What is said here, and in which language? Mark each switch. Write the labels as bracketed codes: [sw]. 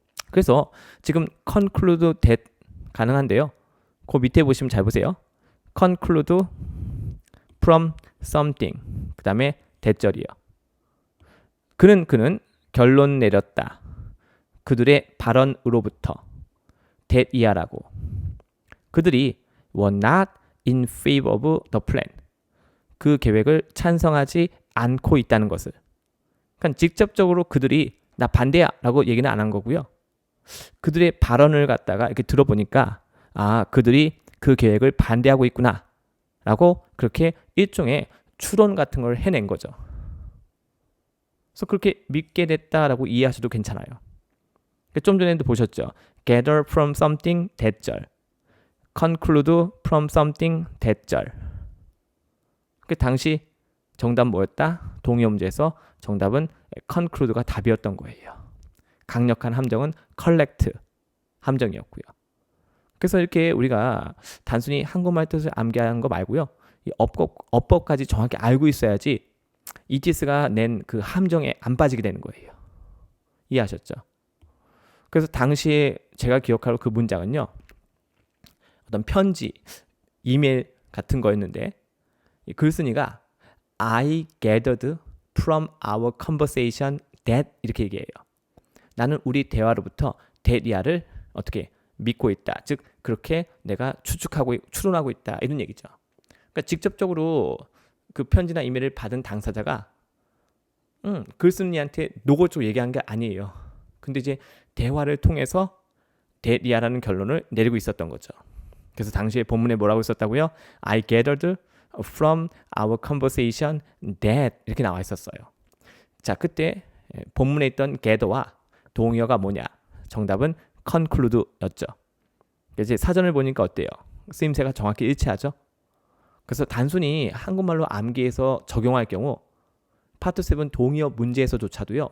[ko] 그래서 지금 conclude that 가능한데요. 그 밑에 보시면 잘 보세요. conclude from something. 다음에 대절이요. 그는 결론 내렸다. 그들의 발언으로부터 that 이하라고. 그들이 [en] were not in favor of the plan. [ko] 그 계획을 찬성하지 않고 있다는 것을. 그러니까 직접적으로 그들이 나 반대야 라고 얘기는 안 한 거고요. 그들의 발언을 갖다가 이렇게 들어보니까 그들이 그 계획을 반대하고 있구나 라고 그렇게 일종의 추론 같은 걸 해낸 거죠. 그래서 그렇게 믿게 됐다라고 이해하셔도 괜찮아요. 좀 전에도 보셨죠. gather from something 대절, conclude from something 대절. 그 당시 정답 뭐였다? 동의어 문제에서 정답은 conclude가 답이었던 거예요. 강력한 함정은 collect 함정이었고요. 그래서 이렇게 우리가 단순히 한국말 뜻을 암기하는 거 말고요. 이 어법까지 정확히 알고 있어야지 ETS가 낸 그 함정에 안 빠지게 되는 거예요. 이해하셨죠? 그래서 당시에 제가 기억할 그 문장은요. 어떤 편지, 이메일 같은 거였는데 이 글쓴이가 [en] I gathered from our conversation that [ko] 이렇게 얘기해요. 나는 우리 대화로부터 that이야를 어떻게 믿고 있다. 즉 그렇게 내가 추론하고 있다. 이런 얘기죠. 그러니까 직접적으로 그 편지나 이메일을 받은 당사자가 글쓴이한테 노골적으로 얘기한 게 아니에요. 근데 이제 대화를 통해서 that이야라는 결론을 내리고 있었던 거죠. 그래서 당시에 본문에 뭐라고 있었다고요? [en] I gathered from our conversation that [ko] 이렇게 나와 있었어요. 자, 그때 본문에 있던 gather와 동의어가 뭐냐? 정답은 conclude였죠. 이제 사전을 보니까 어때요? 쓰임새가 정확히 일치하죠? 그래서 단순히 한국말로 암기해서 적용할 경우 파트 7 동의어 문제에서조차도요.